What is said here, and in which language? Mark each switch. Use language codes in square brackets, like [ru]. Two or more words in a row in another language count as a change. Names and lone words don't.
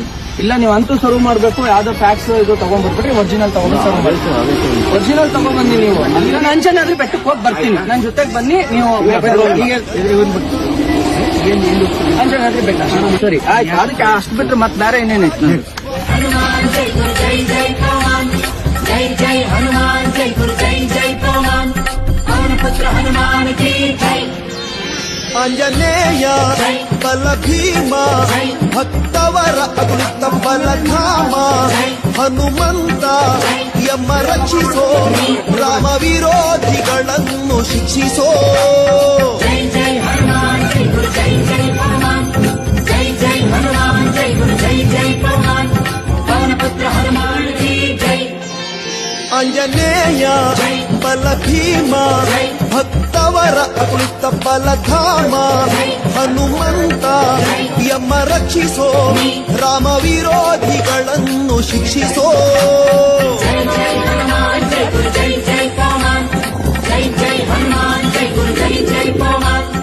[kn] ಇಲ್ಲ ನೀವು ಅಂತೂ ಸರ್ವ್ ಮಾಡ್ಬೇಕು. ಯಾವ್ದೋ ಫ್ಯಾಕ್ಸ್ ಇದು ತಗೊಂಡ್ಬರ್ಬಿಟ್ರಿ. ಒರಿಜಿನಲ್ ತಗೊಂಡು ಸರ್ವ್ ಮಾಡಿ. ಒರಿಜಿನಲ್ ತಗೊಂಡ್ಬನ್ನಿ ನೀವು. ನಾನು ಅಂಜನಾದ್ರಿ ಬೆಟ್ಟಕ್ಕೆ ಹೋಗಿ ಬರ್ತೀನಿ. ನನ್ನ ಜೊತೆಗೆ ಬನ್ನಿ ನೀವು. ಅಂಜನಾದ್ರಿ ಬೆಟ್ಟ ಸರಿ ಆಯ್ತು. ಅದಕ್ಕೆ ಅಷ್ಟು ಬಿಟ್ರೆ ಮತ್ತೆ ಬೇರೆ ಏನೇನೈತೆ? [hi] जय जय हनुमान जय गुरु जय जय पवन पवन पुत्र हनुमान की जय. [kn] ಆಂಜನೇಯ ಬಲ ಭೀಮ ಭಕ್ತವರ ಅಮೃತ ಬಲಧಾಮ ಹನುಮಂತ ಯಮ ರಕ್ಷಿಸೋ ರಾಮ ವಿರೋಧಿಗಳನ್ನು ಶಿಕ್ಷಿಸೋ. [hi] जय जय हनुमान जय गुरु जय जय पवन जय जय हनुमान जय गुरु जय जय पवन पवन पुत्र हनुमान की जय. [kn] ಆಂಜನೇಯ ಬಲ ಭೀಮ ಭಕ್ತವರ ಅಮೃತ ಬಲಧಾಮ ಹನುಮಂತ ಯಮ ರಕ್ಷಿಸೋ ರಾಮ ವಿರೋಧಿಗಳನ್ನು ಶಿಕ್ಷಿಸೋ. [hi] जय जय हनुमान जय गुरु जय जय पवन जय जय हनुमान जय गुरु जय जय पवन